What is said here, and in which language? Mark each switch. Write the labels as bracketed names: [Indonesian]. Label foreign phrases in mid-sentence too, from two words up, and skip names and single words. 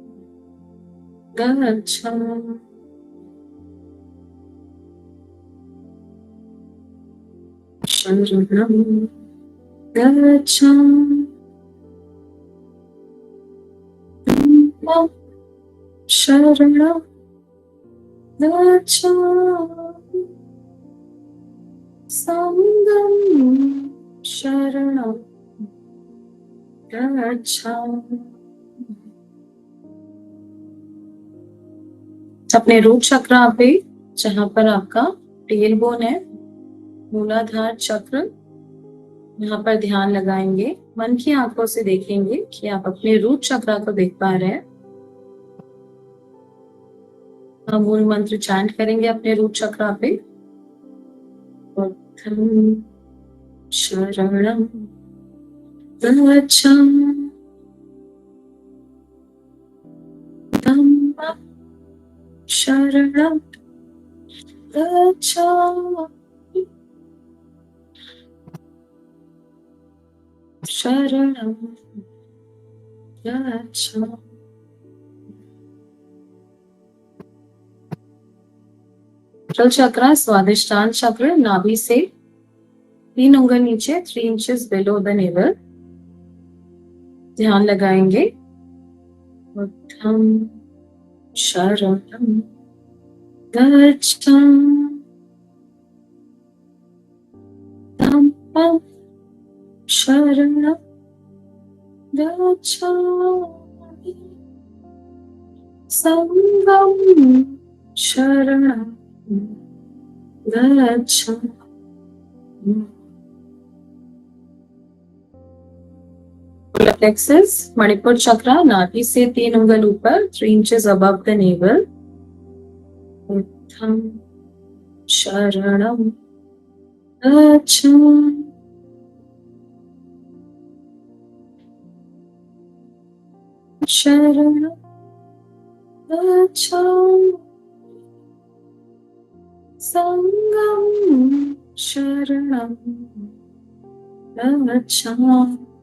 [Pali] गच्छामि, शरणं गच्छामि, शरणं गच्छामि, संघं शरणं गच्छामि। [Hindi] अपने रूट चक्र पे, जहां पर आपका [English] tail bone [Hindi] है, मूलाधार चक्र, यहाँ पर ध्यान लगाएंगे। मन की आंखों से देखेंगे कि आप अपने रूट चक्र को देख पा रहे हैं। हम मूल मंत्र चैंट करेंगे अपने रूट चक्र पे। [Pali] बुद्धं शरणं गच्छामि, धम्मं शरणं गच्छामि, शरणं गच्छामि। [Hindi] चक्र, स्वादिष्टान चक्र, नाभि से 3 उंगल नीचे, [English] 3 inches below the navel, [Hindi] ध्यान लगाएंगे। [Pali] बुद्धं शरणं गच्छामि, धम्मं शरणं गच्छामि, संघं शरणं गच्छामि। [English] Solar plexus, [Hindi] मणिपुर चक्र, नाभि से 3 उंगल ऊपर, [English] 3 inches above the navel. [Pali] बुद्धं शरणं गच्छामि, शरणं गच्छामि, संघं शरणं गच्छामि।